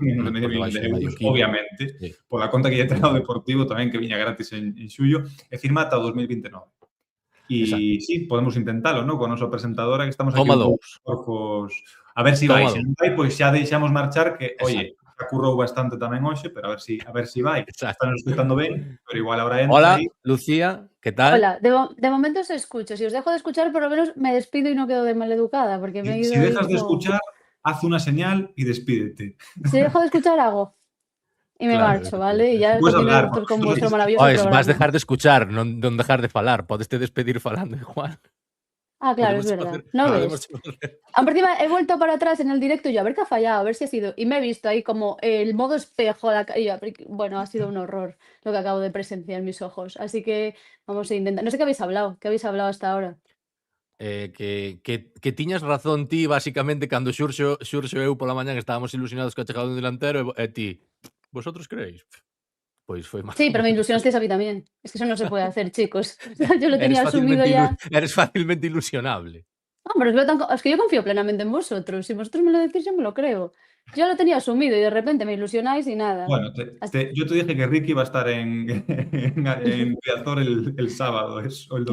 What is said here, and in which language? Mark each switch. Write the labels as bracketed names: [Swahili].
[Galician] Menos de medio millón de euros, obviamente, pola conta que lle ten ao Deportivo tamén, que viña gratis en xullo, e firma ata o 2029. E sí, podemos intentalo, ¿no? Con o noso presentadora, que estamos aquí a ver se vai. Se non vai, pois xa deixamos marchar que, oye, xa currou bastante tamén hoxe, pero a ver si vai. Están escutando ben, pero igual ahora entra. [Spanish] Hola, Lucía, ¿qué tal? Hola, de momento os escucho. Si os dejo de escuchar, por lo menos me despido y no quedo de maleducada, porque me he ido. Si dejas de escuchar, haz una señal y despídete. Si dejo de escuchar, hago. Y me marcho, ¿vale? Y ya continuo con vuestro maravilloso programa. [Galician] Vas dejar de escuchar, non dejar de falar. Podes te despedir falando igual. [Spanish] Ah, claro, es verdad. ¿No ves? Por encima he vuelto para atrás en el directo y yo, a ver qué ha fallado, a ver si ha sido. Y me he visto ahí como el modo espejo. Bueno, ha sido un horror lo que acabo de presenciar en mis ojos. Así que vamos a intentar. No sé qué habéis hablado. ¿Qué habéis hablado hasta ahora? [Galician] Que tiñas razón ti, básicamente, cando Xurxo e eu pola mañán estábamos ilusionados que ha chegado un delantero e ti, [Spanish] vosotros creéis? [Galician] Pois foi mal. [Spanish] Sí, pero me ilusionasteis a mí también. Es que eso no se puede hacer, chicos. Yo lo tenía asumido ya. Eres fácilmente ilusionable. No, pero es que yo confío plenamente en vosotros. Si vosotros me lo decís, yo me lo creo. Yo lo tenía asumido y de repente me ilusionáis y nada. Bueno, yo te dije que Ricky va a estar en Riazor el sábado, o el domingo.